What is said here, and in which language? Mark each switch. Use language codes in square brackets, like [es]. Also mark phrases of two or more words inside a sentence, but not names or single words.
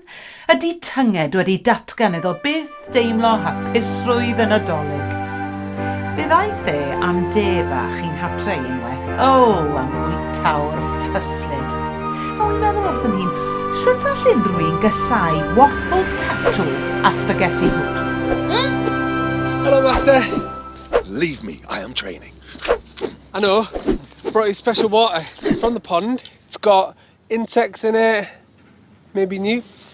[cy] Ydy tynged wedi datgan iddo byth deimlo hapusrwydd y Nadolig? Fe ddaeth e am de bach i'n hatre unwaith, am fwytawr ffyslyd. A wy'n meddwl wrthyn ni'n, shwt all unrhyw un gysau [en] waffle tattoo [cy] a [en] spaghetti hoops? Hello, Master. Leave me, I am training. I know. Brought you special water from the pond. It's got insects in it, maybe newts.